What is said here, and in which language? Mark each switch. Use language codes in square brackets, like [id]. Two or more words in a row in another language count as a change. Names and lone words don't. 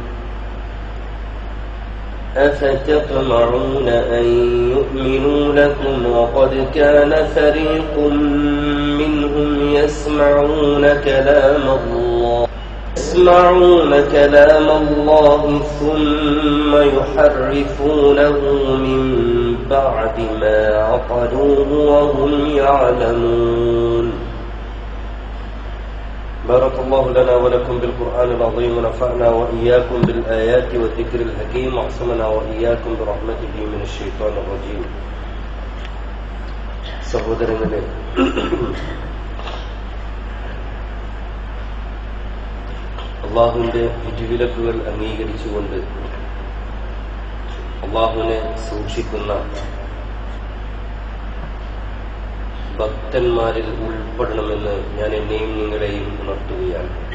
[ar] أفتطمعون أن يؤمنوا لكم وقد كان فريق منهم يسمعون كلام الله ثم يحرفونه من بعد ما عقلوه وهم يعلمون. بارك الله لنا ولكم بالقرآن العظيم ونفعنا وإياكم بالآيات والذكر الحكيم وعصمنا وإياكم برحمته من الشيطان الرجيم. [ml] സഹോദരങ്ങളെ, അള്ളാഹുവിന്റെ വിധിവിലക്കുകൾ അംഗീകരിച്ചുകൊണ്ട് അള്ളാഹുവിനെ സൂക്ഷിക്കുന്ന ഭക്തന്മാരിൽ ഉൾപ്പെടണമെന്ന് ഞാൻ എന്നെയും നിങ്ങളെയും ഉണർത്തുകയാണ്.